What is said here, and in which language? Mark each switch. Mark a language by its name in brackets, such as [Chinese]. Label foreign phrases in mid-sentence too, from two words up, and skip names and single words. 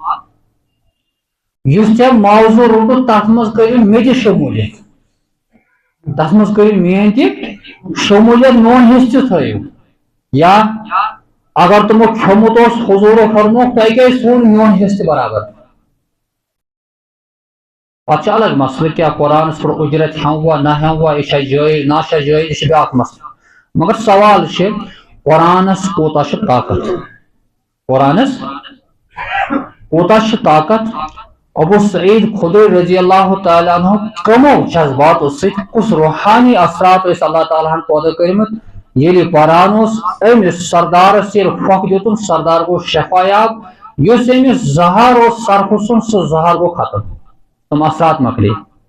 [Kashmiri] یُس ژےٚ معاوضہٕ روٚٹُتھ تتھ منٛز کٔرِو مےٚ تہِ شموٗلیت تتھ منٛز کٔرِو میٲنۍ تہِ شموٗلیت میون حصہٕ تہِ تھٲیِو یا اگر تِمو کھیوٚمُت اوس حضوٗرو فرمووُکھ تۄہہِ کیازِ تھوٚو میون حصہٕ تہِ برابر پتہٕ چھُ الگ مسلہٕ کیٛاہ قرآنس پٮ۪ٹھ اُجرت ہٮ۪موا نہ ہٮ۪موا یہِ چھا جٲیز نا چھا جٲیز یہِ چھُ بیٛاکھ مسلہٕ مگر سوال چھِ قرآنس کوٗتاہ چھُ طاقت قرآنس کوٗتاہ چھُ طاقت ابو سعید خدری [Arabic] رضی اللہ تعالیٰ عنہ [Kashmiri] کمو جذباتو سۭتۍ کُس روحانی اثرات ٲسۍ اللہ تعالیٰ ہن پٲدٕ کٔرمٕتۍ ییٚلہِ پران اوس أمِس سردارس ییٚلہِ پھۄکھ دِتُن سردار گوٚو شفایاب یُس أمِس زہر اوس سرفہٕ سُنٛد سُہ زہر گوٚو ختم تِم اثرات مۄکلے